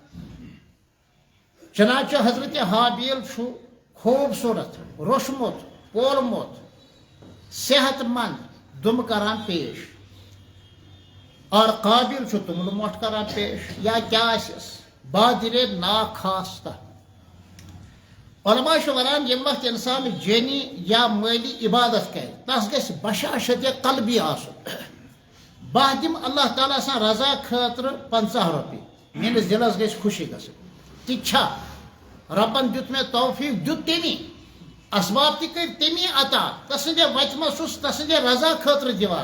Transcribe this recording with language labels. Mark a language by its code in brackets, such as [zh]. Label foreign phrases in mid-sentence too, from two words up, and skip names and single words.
[ks] چنانچہ حضرت حابیل چھُ خوٗبصوٗرت روٚشمُت پولمُت صحت مند دُمہٕ کران پیش اور قابل چھُ توٚملہٕ مۄٹھ کران پیش یا کیٛاہ آسٮ۪س بادر ناخواستہ علماء ونان یم وقت انسان جینی یا مالی عبادت کرے تس گژھِ بشاشت قلبی آسن بہ دم اللہ تعالیٰ سان رضا خاطر 50 رۄپیہِ میٲنِس دلس گژھِ خوشی گژھٕنۍ تہِ چھا ربن دیُت مےٚ توفیٖق دیُت تٔمی اسباب تہِ کٔرۍ تٔمی عطا تسٕنٛدِ وتہِ منٛز چھُس تسٕنٛدِ رضا خٲطرٕ دِوان